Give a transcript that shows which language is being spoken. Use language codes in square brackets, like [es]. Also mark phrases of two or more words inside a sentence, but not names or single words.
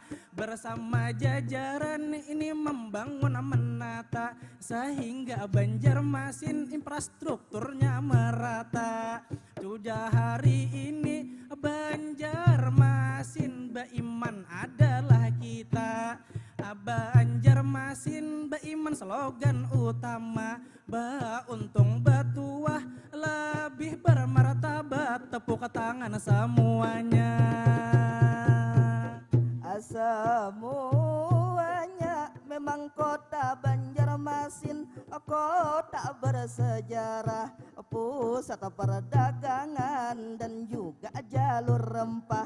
[id] Bersama jajaran ini membangun menata, sehingga Banjarmasin infrastrukturnya merata. Sudah hari ini Banjarmasin Baiman adalah kita. Banjarmasin Baiman slogan utama, [bjn] ba untung batuah [id] lebih bermartabat. Tepuk tangan semuanya. Semuanya memang kota Banjarmasin kota bersejarah, pusat perdagangan dan juga jalur rempah.